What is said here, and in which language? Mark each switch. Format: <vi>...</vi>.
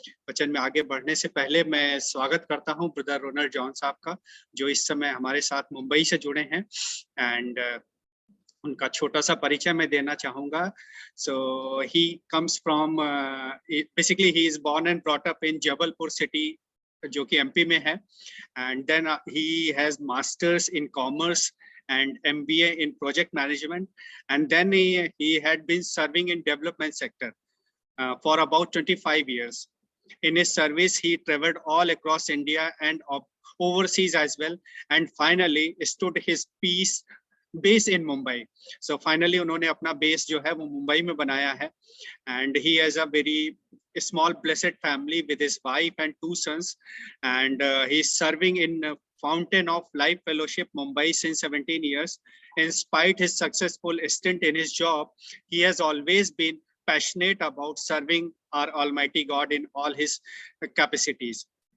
<hi>वचन में आगे बढ़ने से पहले मैं स्वागत करता हूं ब्रदर रोनाल्ड जॉन साहब का, जो इस समय हमारे साथ मुंबई से जुड़े हैं। एंड उनका छोटा सा परिचय मैं देना चाहूंगा।</hi> <en>so he comes from basically he is born and brought up in Jabalpur city,</en> <hi>जो कि एमपी में है।</hi> <en>And then he has masters in commerce and MBA in project management, and then he had been serving in development sector for about 25 years. In his service, he traveled all across India and overseas as well, and finally stood his base in Mumbai.</en> <hi>So finally उन्होंने अपना base जो है वो मुंबई में बनाया है।</hi> <en>And he has a very small blessed family with his wife and 2 sons, and he is serving in Fountain of Life Fellowship Mumbai since 17 years. In spite his successful stint in his job, he has always been passionate about serving our Almighty God in all his capacities.</en>